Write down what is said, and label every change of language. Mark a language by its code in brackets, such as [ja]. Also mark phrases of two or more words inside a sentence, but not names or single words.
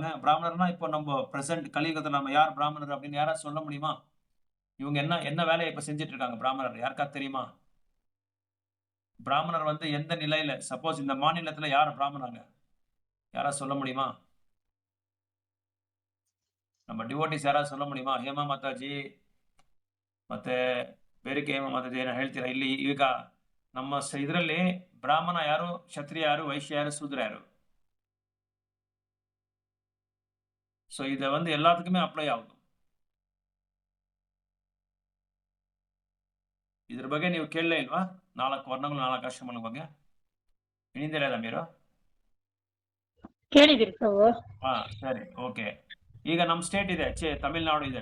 [ta] பிராமணர்னா இப்போ நம்ம பிரசன்ட் கலியுகத்துல நம்ம யார் பிராமணர் அப்படின்னு யாராவது சொல்ல முடியுமா? இவங்க என்ன என்ன வேலைய இப்ப செஞ்சுட்டு இருக்காங்க பிராமணர்? யாருக்காவது தெரியுமா? பிராமணர் வந்து எந்த நிலையில சப்போஸ் இந்த மாநிலத்துல யார் பிராமணங்க? யாராவது சொல்ல முடியுமா? நம்ம டிவோட்டீஸ் ಯಾರಾவது சொல்ல முடியுமா? [kn] ಹೇಮಾ ಮಾತಾಜಿ ಮತ್ತೆ ಬೇರಿಕೆ ಹೇಮಾ ಮಾತಾಜಿ ಏನೋ ಹೇಳ್ತೀರಾ? ಇಲ್ಲಿ ಈಗ ನಮ್ಮ ಇದರಲ್ಲಿ ಬ್ರಾಹ್ಮಣ ಯಾರು, ಕ್ಷತ್ರಿಯ ಯಾರು, ವೈಶ್ಯ ಯಾರು, ಶೂದ್ರ ಯಾರು? [ta] ஸோ இத வந்து எல்லாத்துக்குமே [kn] ಅಪ್ಲೈ ಆಗುದು. ಇದ್ರ ಬಗ್ಗೆ ನೀವು ಕೇಳಲೇ ಇಲ್ವಾ? 4 ವರ್ಣಗಳು 4 ಆಶ್ರಮಗಳ ಬಗ್ಗೆ ತಿಳಿದಿರಲ್ಲ మీరు? ಕೇಳಿದಿರಿ ಪ್ರಭು. ಹಾ ಸರಿ ಓಕೆ. ಈಗ ನಮ್ಮ ಸ್ಟೇಟ್ ಇದೆ ತಮಿಳ್ನಾಡು ಇದೆ.